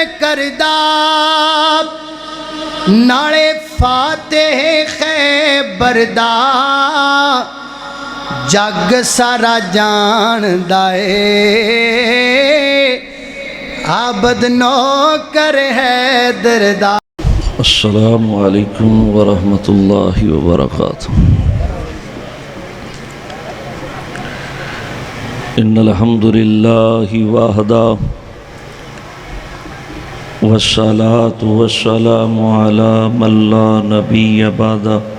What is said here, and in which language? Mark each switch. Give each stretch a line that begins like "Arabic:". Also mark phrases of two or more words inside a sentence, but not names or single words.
Punjabi: دا نالے فاتح خیبر دا جگ سارا جان دائے عابد نوکر حیدر دا.
Arabic: السلام علیکم ورحمۃ اللہ وبرکاتہ. ان الحمد للہ وحدہ والصلاة والسلام علی من لا نبی بعدہ.